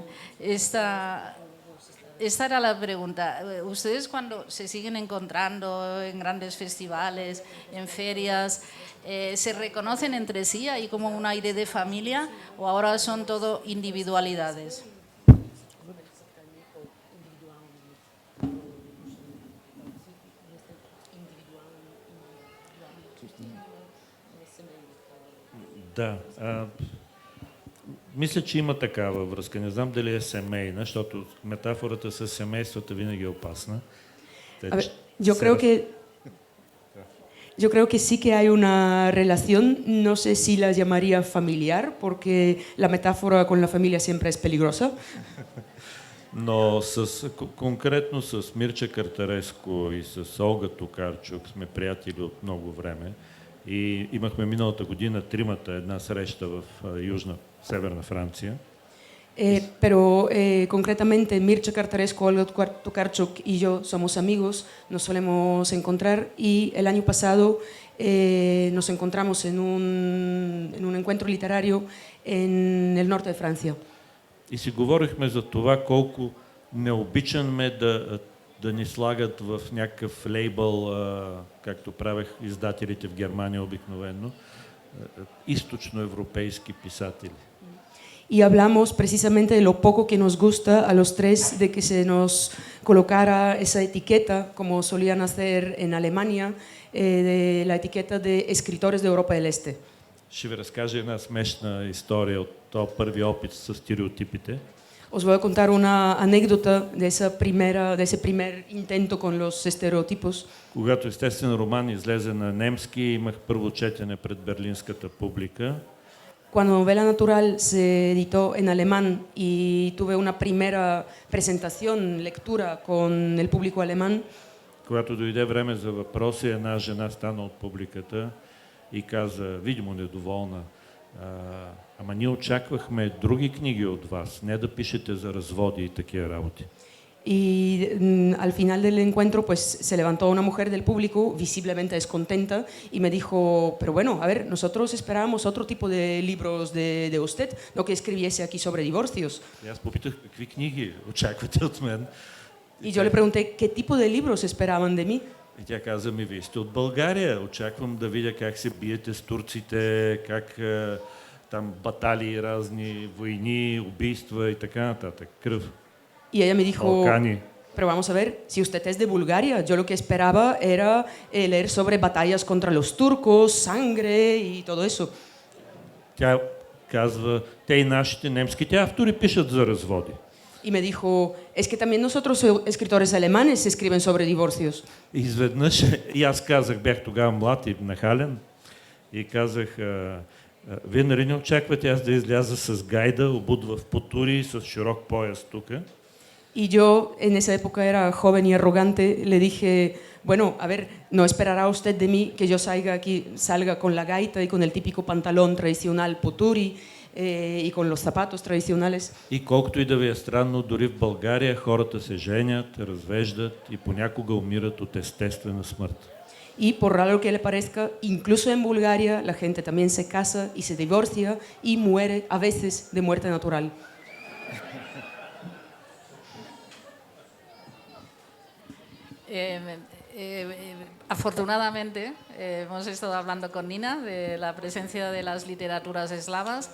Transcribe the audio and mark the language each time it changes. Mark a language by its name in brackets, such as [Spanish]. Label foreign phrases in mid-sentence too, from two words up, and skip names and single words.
[Spanish] Esta era la pregunta. ¿Ustedes cuando se siguen encontrando en grandes festivales, en ferias, se reconocen entre sí? ¿Hay como un aire de familia o ahora son todo individualidades? [Bulgarian] Да, мисля, че има такава връзка. Не знам дали е семейна, защото метафората с семейството винаги е опасна. [Spanish] A ver, yo creo Yo creo que sí que hay una relación, no sé si la llamaría familiar, porque la metáfora con la familia siempre es peligrosa. [Bulgarian] Но конкретно с Мирча Картареско и с Олга Токарчук сме приятели от много време. И имахме миналата година тримата една среща в Северна Франция. [Spanish] Pero concretamente Mircea Cartarescu, Olga Tokarczuk y yo somos amigos, nos solemos encontrar y el año pasado nos encontramos en un encuentro literario en el norte de Francia. [Bulgarian] И си говорихме за това колко не обичаме да ни слагат в някакъв лейбъл, както правех издателите в Германия обикновено, източноевропейски писатели. [Spanish] Y hablamos precisamente de lo poco que nos gusta a los tres de que se nos colocara esa etiqueta, como solían hacer en Alemania, de la etiqueta de escritores de Europa del Este. [Bulgarian] Ще ви разкажа една смешна история от този първи опит с стереотипите. [Spanish] Os voy a contar una anécdota de ese primer intento con los estereotipos. [Bulgarian] Когато естествен роман излезе на немски, имах първо четене пред берлинската публика. [Spanish] Cuando Novela Natural se editó en alemán y tuve una primera presentación, lectura con el público alemán. [Bulgarian] Когато дойде време за въпроси, една жена стана от публиката и каза, видимо недоволна, ама ние очаквахме други книги от вас, не да пишете за разводи и такива работи. [Spanish] Y al final del encuentro pues se levantó una mujer del público visiblemente descontenta y me dijo, pero bueno, a ver, nosotros esperábamos otro tipo de libros de usted, no que escribiese aquí sobre divorcios. [Bulgarian] И аз попитах, какви книги очаквате от мен? [Spanish] Y yo le pregunté, ¿qué tipo de libros esperaban de mí? [Bulgarian] И тя каза ми, вие сте от България, очаквам да видя как се биете с турците, как там баталии, разни войни, убийства и така нататък, кръв. [Spanish] Y ella me dijo, Balcani. pero vamos a ver, si usted es de Bulgaria, yo lo que esperaba era leer sobre batallas contra los turcos, sangre y todo eso. [Bulgarian] Тя казва, те и нашите немските автори пишат за разводи. [Spanish] Y me dijo, es que también nosotros escritores alemanes escriben sobre divorcios. [Bulgarian] И изведнъж, и аз казах, бях тогава млад и нахален, и казах, вие нали не очаквате аз да изляза с гайда, обут в потури, с широк пояс тук. [Spanish] Y yo en esa época era joven y arrogante, le dije, bueno, a ver, no esperará usted de mí que yo salga con la gaita y con el típico pantalón tradicional poturi y con los zapatos tradicionales. [Bulgarian] И колкото и да ви е странно, дори в България хората се женят, развеждат и понякога умират от естествена смърт. [Spanish] Y por raro que le parezca, incluso en Bulgaria la gente también se casa y se divorcia y muere a veces de muerte natural. Afortunadamente hemos estado hablando con Nina de la presencia de las literaturas eslavas.